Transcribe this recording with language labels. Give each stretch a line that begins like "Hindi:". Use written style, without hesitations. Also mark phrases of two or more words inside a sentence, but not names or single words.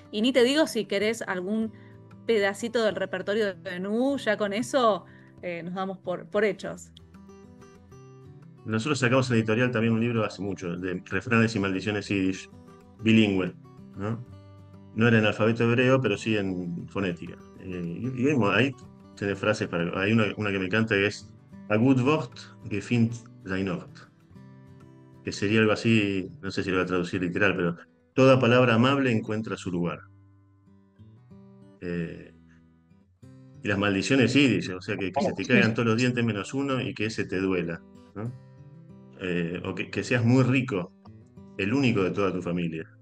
Spanish: Y ni te digo si querés algún pedacito del repertorio de Nu, ya con eso nos damos por hechos. Nosotros sacamos en la editorial también un libro hace mucho, de refranes y maldiciones yiddish, bilingüe, ¿no? No era en alfabeto hebreo, pero sí en fonética. Ahí tenés frases Hay una que me encanta que es
Yiddish: A gut Wort gefindt sein Ort,
Spanish: que sería algo así, no sé si lo voy a traducir literal, pero toda palabra amable encuentra su lugar. Eh, y las maldiciones yiddish, o sea, que se te caigan todos los dientes menos uno y que ese te duela, ¿no? O que seas muy rico, el único de toda tu familia.